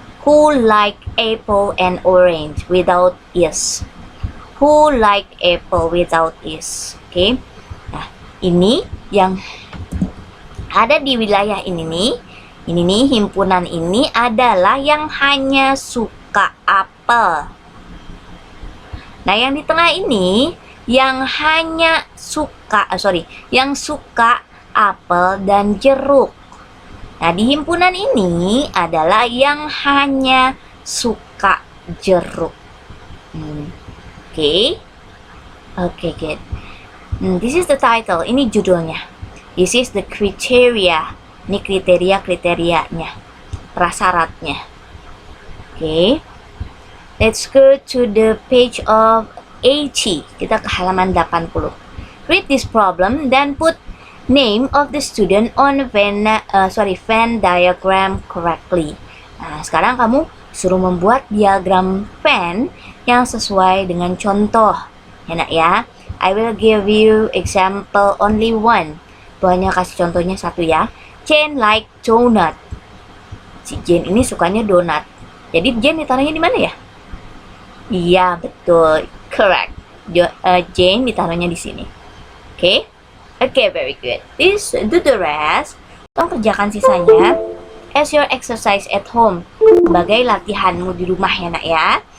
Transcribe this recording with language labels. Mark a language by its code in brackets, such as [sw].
[en] Who like apple and orange without is? Who like apple without is? Okay. [id] Nah, ini yang ada di wilayah ini nih. Ini nih, himpunan ini adalah yang hanya suka apel. Nah, yang di tengah ini yang hanya suka, yang suka apel dan jeruk. Nah, di himpunan ini adalah yang hanya suka jeruk. [en] Oke, good. This is the title. [id] Ini judulnya. [en] This is the criteria. [id] Ini kriteria-kriterianya, prasyaratnya. Oke. [en] Let's go to the page of 80. [id] Kita ke halaman 80. [en] Read this problem, then put name of the student on Venn diagram correctly. [id] Nah, sekarang kamu suruh membuat diagram Venn yang sesuai dengan contoh. Ya nak ya. [en] I will give you example only one. [id] Hanya kasih contohnya satu ya. [en] Jane like donut. [id] Si Jane ini sukanya donat. Jadi Jane ditaruhnya di mana ya? Iya, betul. Correct. Jane ditaruhnya di sini. Oke? Oke, [en] very good. Please do the rest. [id] Tolong kerjakan sisanya [en] as your exercise at home. [id] Sebagai latihanmu di rumah ya nak ya.